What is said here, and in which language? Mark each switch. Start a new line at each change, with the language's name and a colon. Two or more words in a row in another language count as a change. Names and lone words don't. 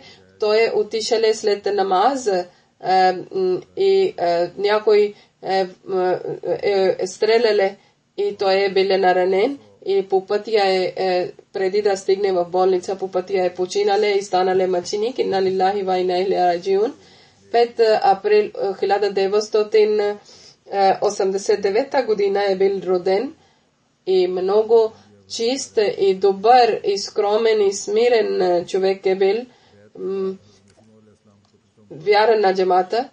Bulgarian: Той отишъл след намаз и някой стреляли и той бил наранен и по пътя преди да стигне в болница, по пътя починале и станале мъченик.
Arabic: إنا لله وإنا إليه راجعون.
Bulgarian: 5 април 1989 година бил роден и много чист и добър и скромен и смирен човек бил. Вярен на джамата.